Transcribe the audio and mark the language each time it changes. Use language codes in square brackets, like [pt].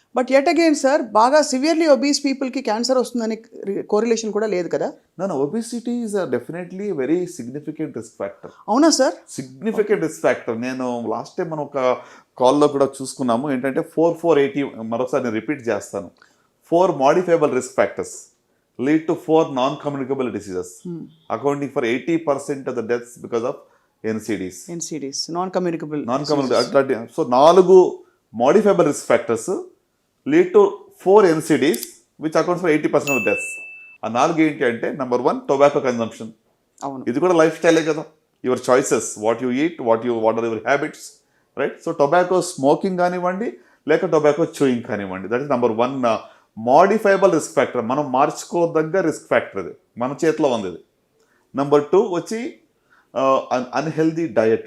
[en] but at again [te] sir, బాగా severely obese పీపుల్కి cancer వస్తుందని కోరిలేషన్ కూడా లేదు కదా? [en] Obesity is definitely very significant risk factor. [te] అవునా సార్? [en] Significant risk factor. [te] నేను లాస్ట్ టైం మనం ఒక కాల్లో కూడా చూసుకున్నాము ఏంటంటే 4-4-80, మరొకసారి నేను రిపీట్ చేస్తాను. [en] 4 modifiable risk factors lead to 4 non-communicable diseases, accounting for 80% of the deaths because of NCDs. NCDs, non-communicable. So 4 modifiable risk factors lead to 4 NCDs, which accounts for 80% of the deaths. [te] ఆ 4 ఏంటి అంటే number 1 tobacco consumption. అవును, ఇది కూడా life స్టైలే కదా. [en] Your choices, what you eat, what are your habits, right? [te] So tobacco smoking కానివ్వండి లేక టొబాకో చూయింగ్ కానివ్వండి, [en] That is number 1 modifiable risk factor. [te] మనం మార్చుకోదగ్గ రిస్క్ ఫ్యాక్టర్, ఇది మన చేతిలో ఉంది. ఇది నెంబర్ 2 వచ్చి అన్హెల్దీ డయట్.